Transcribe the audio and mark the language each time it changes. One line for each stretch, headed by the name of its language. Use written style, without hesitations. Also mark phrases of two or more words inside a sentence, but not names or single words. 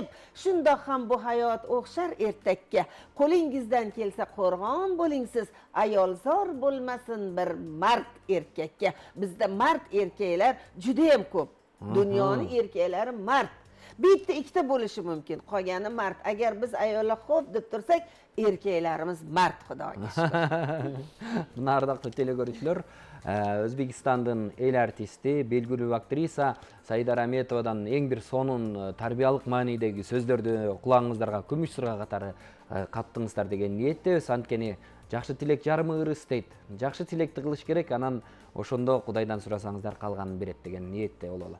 Uzbek: Shundoq ham bu hayot o'xshar ertakka. Qo'lingizdan kelsa qo'rg'on bo'ling siz, ayolzor bo'lmasin bir mard erkakka. Bizda mard erkaklar juda ham ko'p. Dunyoning erkaklari mard. Bitta ikkita bo'lishi mumkin, qolgani mard. Agar biz ayollar xo'p deb tursak, erkaklarimiz mard, xudoga shukr.
Kyrgyz: Mына ардактуу телекөрүүчүлөр, Өзбекстандын эл артисти, белгилүү актрisa Саида Раметовадан эң бир сонун тарбиялык маанидеги сөздөрдү кулагыңыздарга күмүш сырга катары каттыңыздар деген ниеттебиз. Анткени жакшы тилек жарымы ырыс дейт. Жакшы тилекти кылыш керек, анан ошондо Кудайдан сурасаңыздар калганын берет деген ниетте бололу.